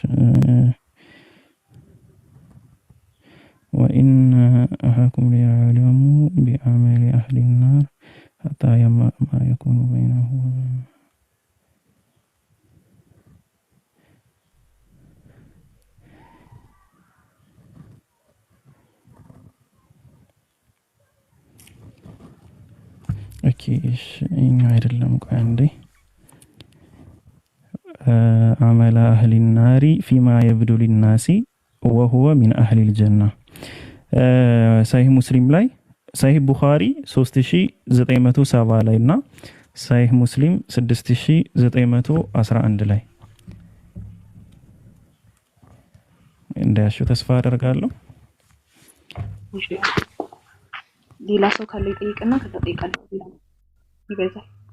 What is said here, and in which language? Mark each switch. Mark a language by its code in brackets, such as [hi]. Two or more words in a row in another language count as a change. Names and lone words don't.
[ar] وإن أحدكم ليعلم بعمل أهل النار حتى ما يكون بينه [am] እሺ እኛ አይደለም ቆይ አንዴ [ar] عمل أهل النار فيما يبدو للناس وهو من أهل الجنة صحيح مسلم [am] ላይ صحيح ቡኻሪ 3970 ላይ እና صحيح ሙስሊም 6911 ላይ እንዳያሹ ተስፋ አደርጋለሁ። ሌላ ሰው ካለ ይጠይቅና ከዛ ጠይቃለሁ። ይበዛል።